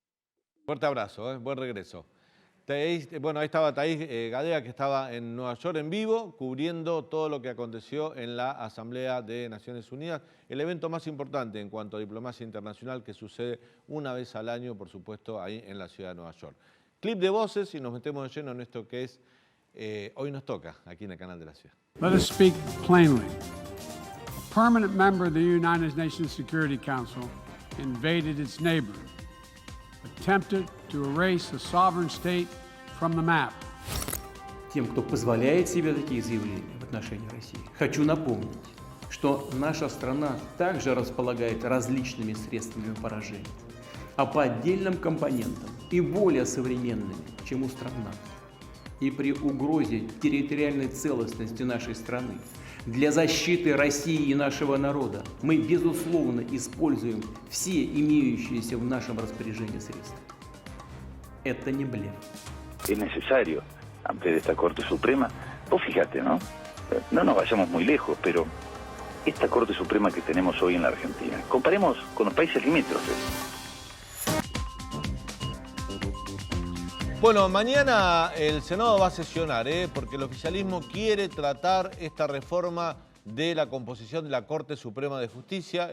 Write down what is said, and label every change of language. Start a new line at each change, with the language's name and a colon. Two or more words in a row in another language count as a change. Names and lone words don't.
Spanish: Fuerte abrazo, buen regreso. Bueno, ahí estaba Thais Gadea, que estaba en Nueva York en vivo, cubriendo todo lo que aconteció en la Asamblea de Naciones Unidas, el evento más importante en cuanto a diplomacia internacional, que sucede una vez al año, por supuesto, ahí en la ciudad de Nueva York. Clip de voces y nos metemos de lleno en esto que es Hoy Nos Toca, aquí en el Canal de la Ciudad.
English: Let us speak plainly. A permanent member of the United Nations Security Council invaded its neighbor, attempted to erase a sovereign state from the map.
Russian: Тем, кто позволяет себе такие заявления в отношении России, хочу напомнить, что наша страна также располагает различными средствами поражения, а по отдельным компонентам и более современными, чем у стран НАТО. И при угрозе территориальной целостности нашей страны для защиты России и нашего народа мы, безусловно, используем все имеющиеся в нашем распоряжении средства. Это не блеф.
Spanish: Es necesario ampliar esta Corte Suprema. Vos fíjate, ¿no? No nos vayamos muy lejos, pero esta Corte Suprema que tenemos hoy en la Argentina, comparemos con los países limítrofes. Bueno, mañana el Senado va a sesionar, porque el oficialismo quiere tratar esta reforma de la composición de la Corte Suprema de Justicia.